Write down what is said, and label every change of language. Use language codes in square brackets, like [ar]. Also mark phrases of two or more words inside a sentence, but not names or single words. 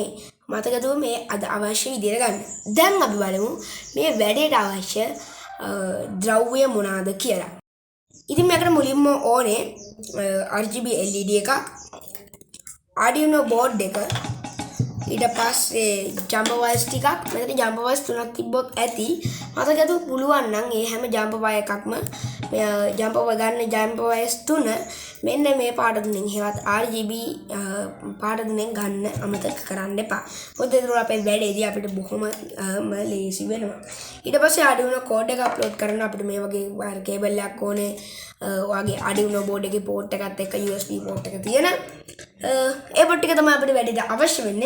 [si] මතකද මේ අද අවශ්‍ය විදිහට ගන්න. දැන් අපි බලමු මේ වැඩේට අවශ්‍ය ද්‍රව්‍ය මොනවාද කියලා. ඉතින් මේකට මුලින්ම ඕනේ [en] RGB LED [si] එකක්, [en] arduino board [si] එක, ඊට පස්සේ [en] jumper wires [si] ටිකක්. මෙතන [en] jumper wires [si] තුනක් තිබ්බොත් ඇති. මතකද පුළුවන් නම් මේ හැම [en] jumper wire [si] එකක්ම [en] jumper wire [si] ගන්න [en] jumper wires [si] තුන මෙන්න මේ පාට තුනෙන් හේවත් RGB පාට තුනෙන් ගන්න අමතක කරන්න එපා. මොකද ඒක අපේ වැඩේදී අපිට බොහොම ලේසි වෙනවා. ඊට පස්සේ [en] arduino code [si] එක අප්ලෝඩ් කරන්න අපිට මේ වගේ වයර් කේබල් එකක් ඕනේ. ඔයාගේ [en] arduino board [si] එකේ port එකත් එක්ක [en] USB port [si] එක තියෙන ඒ port එක තමයි අපිට වැඩේට අවශ්‍ය වෙන්නේ.